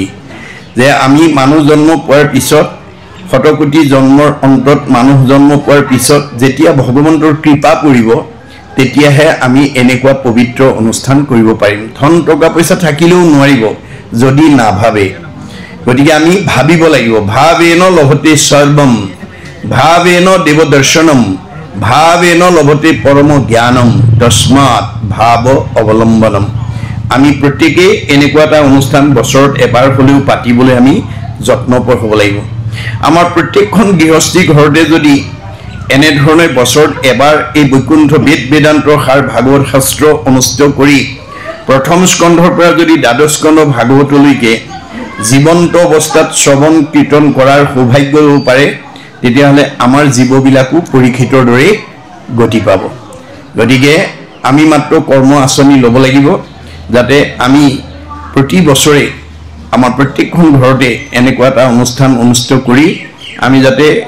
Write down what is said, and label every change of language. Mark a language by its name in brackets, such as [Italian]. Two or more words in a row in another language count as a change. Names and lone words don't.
[Assamese] যে আমি মানুহ জন্ম পোৱাৰ পিছত শতকোটি জন্মৰ অন্তত মানুহ জন্ম পোৱাৰ পিছত যেতিয়া ভগৱন্তৰ কৃপা পৰিব তেতিয়াহে আমি এনেকুৱা পবিত্ৰ অনুষ্ঠান কৰিব পাৰিম। ধন টকা পইচা থাকিলেও নোৱাৰিব যদি নাভাবে গতিকে আমি ভাবিব লাগিব [Sanskrit] ভাবেন লভতে সর্বম ভাবেন দেবদর্শনম ভাবেন লভতে পরম জ্ঞানম তস্মাৎ ভাব অবলম্বনম [Assamese] আমি প্ৰত্যেকে এনেকুৱা এটা অনুষ্ঠান বছৰত এবাৰ হলেও পাতিবলৈ আমি যত্নপৰ হ'ব লাগিব আমাৰ প্ৰত্যেকখন গৃহস্থী ঘৰতে যদি এনে ধৰণে বছৰত এবাৰ এই বৈকুণ্ঠ বেদ বেদান্তৰ সাৰ ভাগৱত শাস্ত্ৰ অনুষ্ঠিত কৰি প্ৰথম স্কন্ধৰ পৰা যদি দ্বাদশ স্কন্ধ ভাগৱতলৈকে জীৱন্ত অৱস্থাত শ্ৰৱণ কীৰ্তন কৰাৰ সৌভাগ্য হ'ব পাৰে তেতিয়াহ'লে আমাৰ জীৱবিলাকো পৰীক্ষিতৰ দৰে গতি পাব গতিকে আমি মাত্ৰ কৰ্ম আঁচনি ল'ব লাগিব যাতে আমি প্ৰতি বছৰে আমাৰ প্ৰত্যেকখন ঘৰতে এনেকুৱা এটা অনুষ্ঠান অনুষ্ঠিত কৰি আমি যাতে